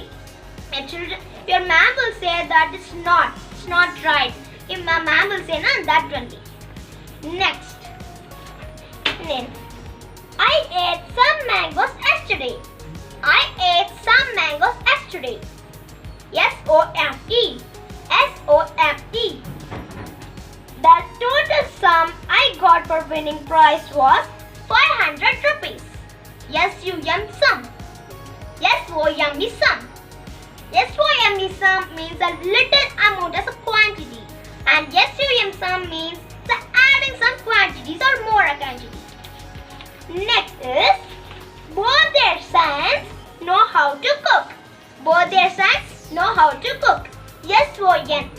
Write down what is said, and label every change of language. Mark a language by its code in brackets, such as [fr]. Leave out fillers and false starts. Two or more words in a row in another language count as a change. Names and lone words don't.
[en] Your ma'am will say that it's not right. If my ma'am will say no, that only. Next. Name. I ate some mangoes yesterday. I ate some mangoes yesterday. S-O-M-E. S-O-M-E. The total sum I got for winning prize was 500 rupees. S-U-M sum. S-O-M-E sum. S-O-M-E sum means a little amount as a quantity. And S-U-M sum means the adding some quantities or more quantities. Next is both their sons know how to cook. Both their sons know how to cook.